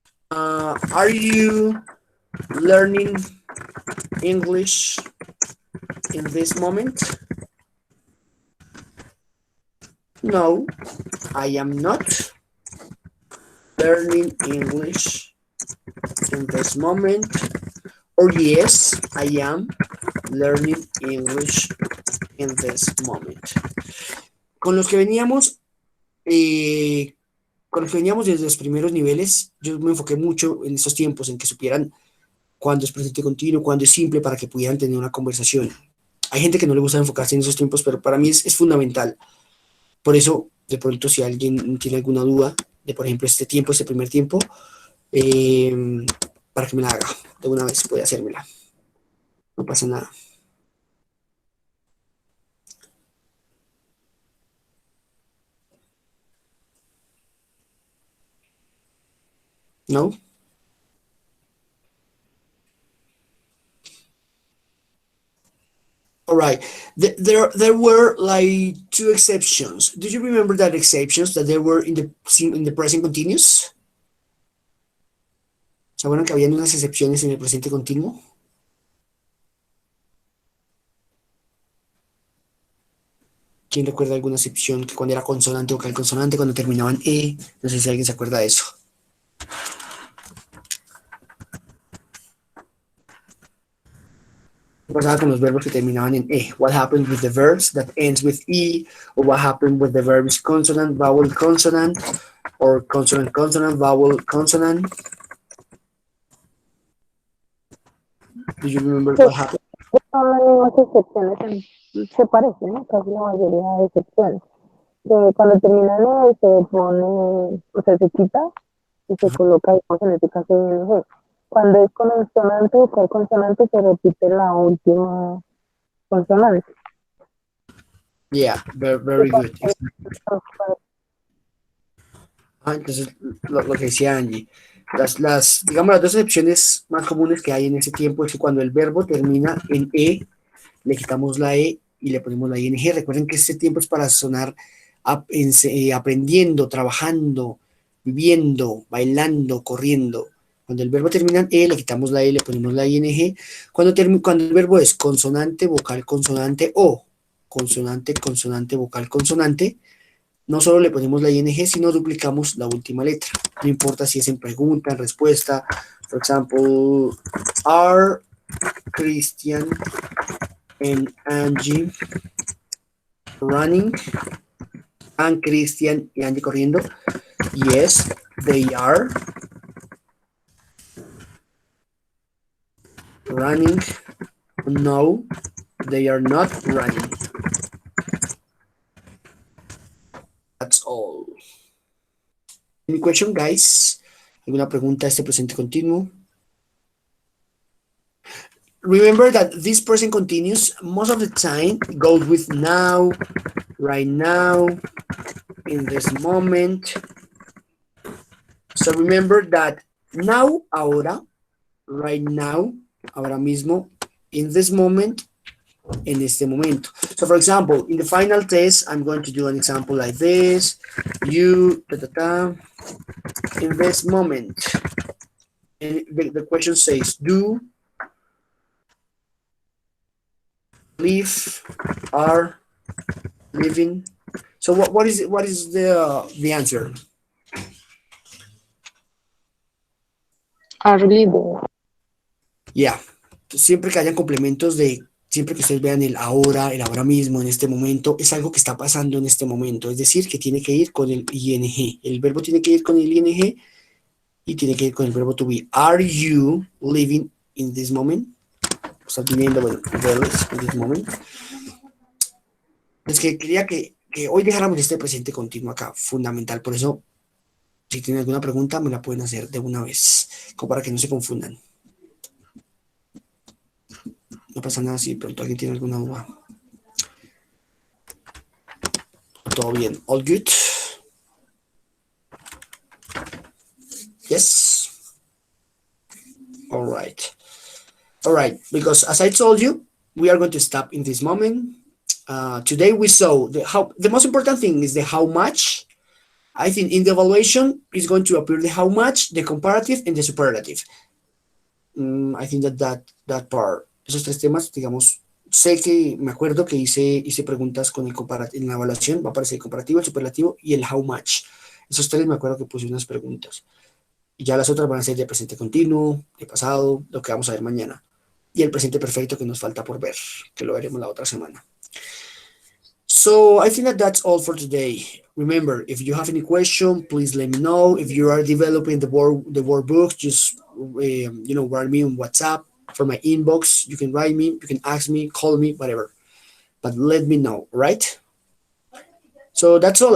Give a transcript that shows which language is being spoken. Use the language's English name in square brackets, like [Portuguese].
[English] Are you learning English in this moment? No, I am not learning English in this moment. Or yes, I am learning English in this moment. [Spanish] Con los que veníamos, desde los primeros niveles, yo me enfoqué mucho en estos tiempos en que supieran cuándo es presente continuo, cuándo es simple, para que pudieran tener una conversación. Hay gente que no le gusta enfocarse en esos tiempos, pero para mí es fundamental. Por eso, de pronto, si alguien tiene alguna duda de, por ejemplo, este tiempo, este primer tiempo, para que me la haga de una vez, puede hacérmela. No pasa nada. ¿No? [English] All right. There were like two exceptions. Do you remember that exceptions that there were in the present continuous? [Spanish] ¿Se acuerdan que habían unas excepciones en el presente continuo? ¿Quién recuerda alguna excepción que cuando era consonante, vocal, consonante, cuando terminaban E? No sé si alguien se acuerda de eso. ¿Qué pasaba con los verbos que terminaban en E? [English] What happened with the verbs that ends with E? Or what happened with the verbs consonant, vowel, consonant? Or consonant, consonant, vowel, consonant? Do you remember what happened? [Spanish] Son las mismas excepciones, se parecen, ¿no? Casi la mayoría de excepciones. Cuando termina en E, se pone, o sea, se quita y se coloca, digamos, en este caso, ing. Cuando es consonante o con consonante, se repite la última consonante. [English] Yeah, very good. [Spanish] Entonces, lo que decía Angie, digamos, las dos excepciones más comunes que hay en ese tiempo es que cuando el verbo termina en E, le quitamos la E y le ponemos la ING. Recuerden que este tiempo es para sonar aprendiendo, trabajando, viviendo, bailando, corriendo. Cuando el verbo termina en E, le quitamos la E y le ponemos la ING. Cuando el verbo es consonante, vocal, consonante o consonante, consonante, vocal, consonante, no solo le ponemos la ING, sino duplicamos la última letra. No importa si es en pregunta, en respuesta. [English] For example, are Christian and Angie running? And Christian y Angie corriendo. Yes, they are running. No, they are not running. That's all. Any question, guys? [Spanish] ¿Alguna pregunta a este presente continuo? [English] Remember that this present continuous most of the time goes with now, right now, in this moment. So remember that now, ahora, right now, ahora mismo, in this moment, en este momento. So for example, in the final test, I'm going to do an example like this. You, in this moment. And the question says, do, live, are, living. So what is the answer? Are living. Yeah. [Spanish] Siempre que hayan complementos siempre que ustedes vean el ahora mismo, en este momento, es algo que está pasando en este momento. Es decir, que tiene que ir con el ing. El verbo tiene que ir con el ing y tiene que ir con el verbo to be. [English] Are you living in this moment? [Spanish] ¿Estás viviendo, bueno, in this moment? Es que quería que hoy dejáramos este presente continuo acá, fundamental. Por eso, si tienen alguna pregunta, me la pueden hacer de una vez, como para que no se confundan. No pasa nada si de pronto alguien tiene alguna duda. Todo bien. All good? [English] Yes? All right. All right. Because as I told you, we are going to stop in this moment. Today we saw the most important thing is the how much. I think in the evaluation is going to appear the how much, the comparative, and the superlative. I think that part. Esos tres temas, digamos, [Spanish] sé que me acuerdo que hice preguntas con en la evaluación, va a aparecer el comparativo, el superlativo y el how much. Esos tres me acuerdo que puse unas preguntas. Y ya las otras van a ser de presente continuo, de pasado, lo que vamos a ver mañana. Y el presente perfecto que nos falta por ver, que lo veremos la otra semana. [English] So I think that that's all for today. Remember, if you have any question, please let me know. If you are developing the workbook, just write me on WhatsApp for my inbox. You can write me, you can ask me, call me, whatever. But let me know, right? So that's all.